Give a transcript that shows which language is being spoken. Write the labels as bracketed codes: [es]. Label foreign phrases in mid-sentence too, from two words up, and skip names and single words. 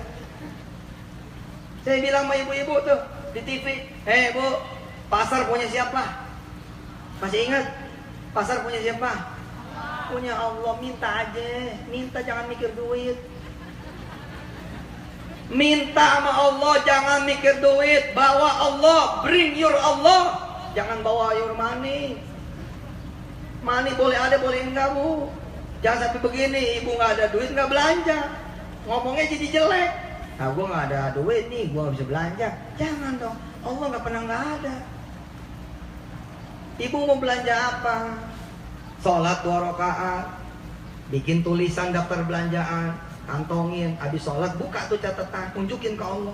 [id] Saya bilang sama ibu-ibu tuh di TV, "Hei Bu, pasar punya siapa?" Masih ingat? Pasar punya siapa? Punya Allah. Minta aja, minta, jangan mikir duit. Minta sama Allah, jangan mikir duit. Bawa Allah, [en] bring your Allah. [id] Jangan bawa [en] your money. [id] Money boleh ada, boleh enggak Bu. Jangan sampai begini, ibu nggak ada duit nggak belanja. Ngomongnya jadi jelek. Nah gue nggak ada duit nih, gue nggak bisa belanja. Jangan dong, Allah nggak pernah nggak ada. Ibu mau belanja apa? Sholat 2 rakaat, bikin tulisan daftar belanjaan, kantongin, habis sholat buka tuh catatan, tunjukin ke Allah.